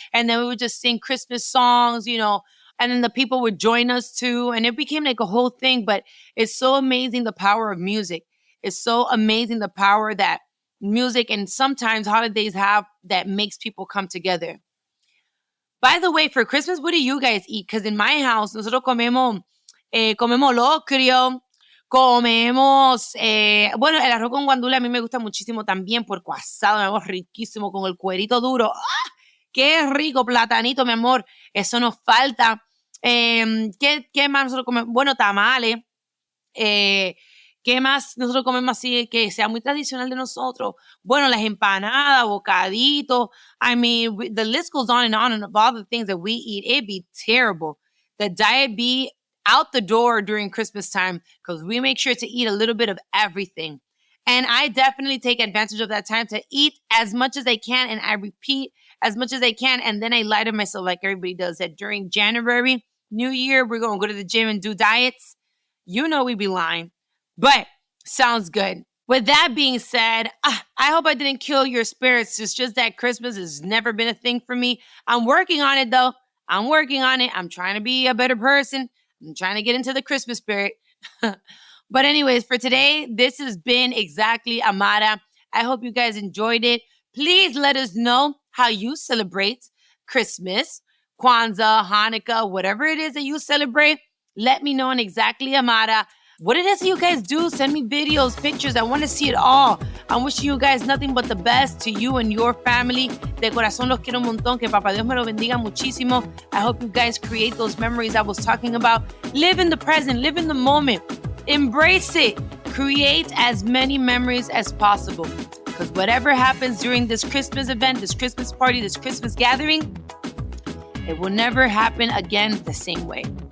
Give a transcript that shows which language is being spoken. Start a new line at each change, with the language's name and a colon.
English: And then we would just sing Christmas songs, and then the people would join us too. And it became like a whole thing. But it's so amazing, the power of music. It's so amazing, the power that music and sometimes holidays have that makes people come together. By the way, for Christmas, what do you guys eat? Because in my house,
Spanish: nosotros comemos locrio, comemos, bueno, el arroz con guandule a mí me gusta muchísimo también, puerco asado, mi amor, riquísimo, con el cuerito duro. ¡Ah! ¡Qué rico! Platanito, mi amor, eso nos falta. ¿Qué más nosotros comemos? Bueno, tamales. ¿Qué más nosotros comemos así que sea muy tradicional de nosotros? Bueno, las empanadas, bocaditos.
English: I mean, the list goes on and of all the things that we eat. It'd be terrible. The diet be out the door during Christmas time because we make sure to eat a little bit of everything. And I definitely take advantage of that time to eat as much as I can, and I repeat as much as I can, and then I lie to myself like everybody does that during January, New Year, we're going to go to the gym and do diets. We be lying. But sounds good. With that being said, I hope I didn't kill your spirits. It's just that Christmas has never been a thing for me. I'm working on it, though. I'm working on it. I'm trying to be a better person. I'm trying to get into the Christmas spirit. But anyways, for today, this has been Exactly Amara. I hope you guys enjoyed it. Please let us know how you celebrate Christmas, Kwanzaa, Hanukkah, whatever it is that you celebrate. Let me know on Exactly Amara what it is that you guys do. Send me videos, pictures. I want to see it all. I'm wishing you guys nothing but the best to you and your family.
Spanish: De corazón los quiero un montón. Que Papá Dios me lo bendiga muchísimo.
English: I hope you guys create those memories I was talking about. Live in the present. Live in the moment. Embrace it. Create as many memories as possible. Because whatever happens during this Christmas event, this Christmas party, this Christmas gathering, it will never happen again the same way.